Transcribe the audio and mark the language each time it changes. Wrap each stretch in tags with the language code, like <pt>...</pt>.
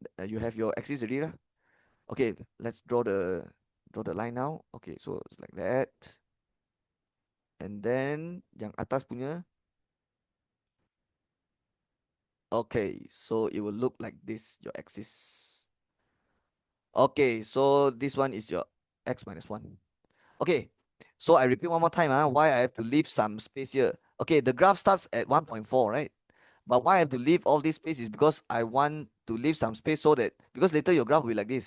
<en>You have your axis already lah. Okay, let's draw the line now. Okay, so it's like that.</en> <ms>And then yang atas punya.</ms> <en>Okay, so it will look like this, your axis. Okay, so this one is your x minus 1. Okay, so I repeat one more time, why I have to leave some space here. Okay, the graph starts at 1.4, right? But why I have to leave all this space is because I want to leave some space so that, because later your graph will be like this.</en>